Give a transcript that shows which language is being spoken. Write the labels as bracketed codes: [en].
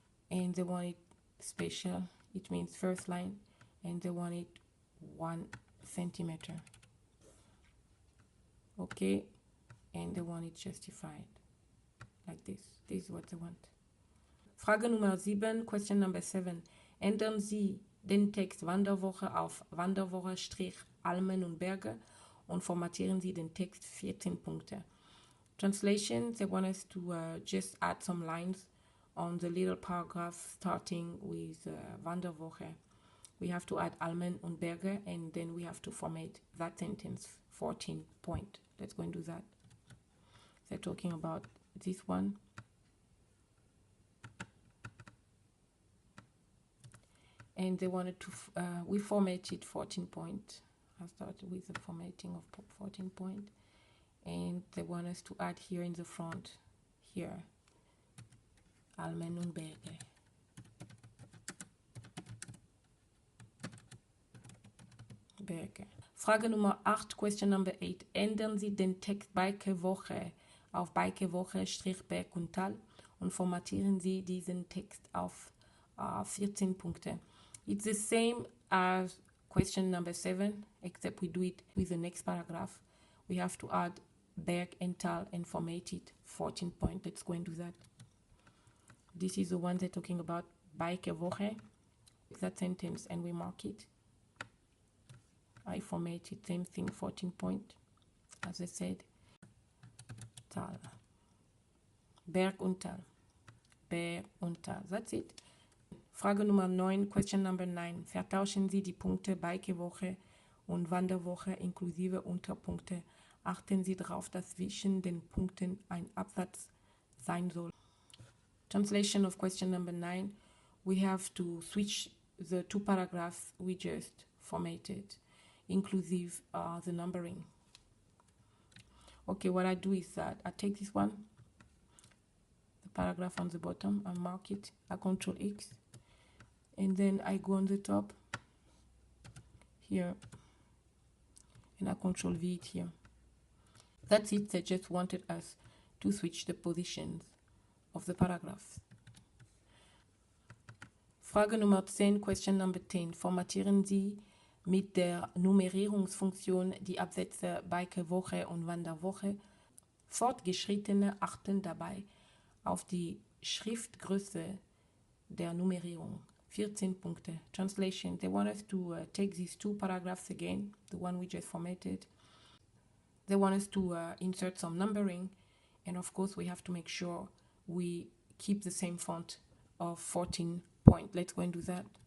[en] And they want it special. It means first line. And they want it 1 centimeter. Okay, and they want it justified like this. This is what they want. [de] Frage Nummer 7, [en] question number 7. [de] Ändern Sie den Text Wanderwoche auf Wanderwoche-Almen und Berge und formatieren Sie den Text 14 Punkte. [en] Translation, they want us to just add some lines on the little paragraph starting with Wanderwoche. We have to add [de] Almen und Berge, [en] and then we have to format that sentence 14 point. Let's go and do that. They're talking about this one. And they wanted to, we formatted 14 point. I started with the formatting of 14 point. And they want us to add here in the front, here, [de] Almen und Berge. Berge. Frage Nummer 8, [en] question number 8. [de] Ändern Sie den Text Bikewoche auf Bikewoche-Berg und Tal und formatieren Sie diesen Text auf 14 Punkte. [en] It's the same as question number 7, except we do it with the next paragraph. We have to add [de] Berg and Tal [en] and format it 14 point. Let's go and do that. This is the one they're talking about, Bikewoche. That sentence, and we mark it. I formatted same thing, 14 point, as I said. [de] Tal. Berg und Tal. Berg und Tal. [en] That's it. [de] Frage Nummer 9, [en] question number 9. [de] Vertauschen Sie die Punkte Bikewoche und Wanderwoche inklusive Unterpunkte. Achten Sie darauf, dass zwischen den Punkten ein Absatz sein soll. [en] Translation of question number 9. We have to switch the two paragraphs we just formatted, inclusive the numbering. Okay, what I do is that I take this one, the paragraph on the bottom, I mark it, I Control X, and then I go on the top here, and I Control V it here. That's it. They just wanted us to switch the positions of the paragraphs. [de] Frage Nummer 10, [en] question number 10. [de] Formatieren Sie mit der Nummerierungsfunktion die Absätze Bikewoche und Wanderwoche. Fortgeschrittene achten dabei auf die Schriftgröße der Nummerierung. 14 Punkte. [en] Translation. They want us to take these two paragraphs again, the one we just formatted. They want us to insert some numbering, and of course we have to make sure we keep the same font of 14 point. Let's go and do that.